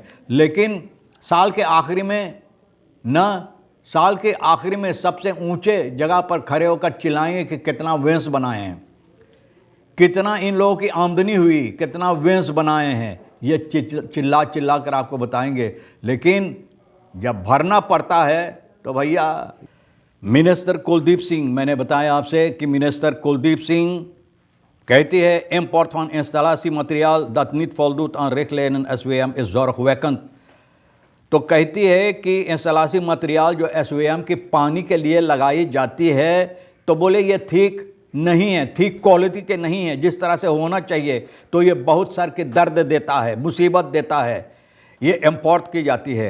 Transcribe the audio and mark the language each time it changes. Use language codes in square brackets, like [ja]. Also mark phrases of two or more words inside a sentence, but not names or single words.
[hns] लेकिन साल के आखिरी में सबसे ऊंचे जगह पर खड़े होकर चिल्लाएंगे कि कितना वेंस बनाए हैं, कितना इन लोगों की आमदनी हुई, कितना वेंस बनाए हैं, ये चिल्ला कर आपको बताएंगे। लेकिन जब भरना पड़ता है तो भैया, मिनिस्टर कुलदीप सिंह, मैंने बताया आपसे कि मिनिस्टर कुलदीप सिंह कहती है [nl] import van installatiemateriaal dat niet voldoet aan richtlijnen SWM is zorgwekkend। [hns] तो कहती है कि [en] installation material [hns] जो SWM की पानी के लिए लगाई जाती है, तो बोले ये ठीक नहीं है, ठीक क्वालिटी के नहीं है जिस तरह से होना चाहिए। तो ये बहुत सर के दर्द देता है, मुसीबत देता है, ये इंपोर्ट की जाती है।